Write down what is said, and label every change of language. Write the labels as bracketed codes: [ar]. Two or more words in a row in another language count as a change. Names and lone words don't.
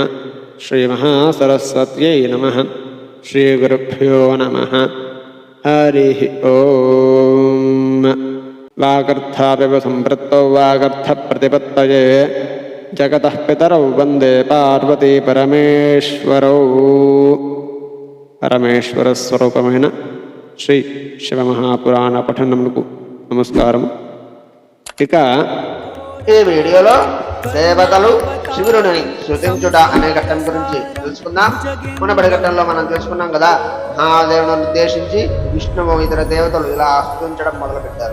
[sa] श्रीमहासरस्वत्यै नमः। श्रीगुरुभ्यो नमः। हरिः ओम। वागर्थापिव सम्पृक्तौ वागर्थप्रतिपत्तये जगतः पितरौ वन्दे पार्वती परमेश्वरौ। [te] పరమేశ్వరస్వరూపమైన శ్రీ శివమహాపురాణ పఠనమునకు నమస్కారం. ఇక ఈ వీడియోలో దేవతలు శివుని స్తుతించుట అనే ఘట్టం గురించి తెలుసుకుందాం. మునబడి ఘట్టంలో మనం తెలుసుకున్నాం కదా, మహాదేవుని ఉద్దేశించి విష్ణువు ఇతర దేవతలు ఇలా స్తుతించడం మొదలుపెట్టారు.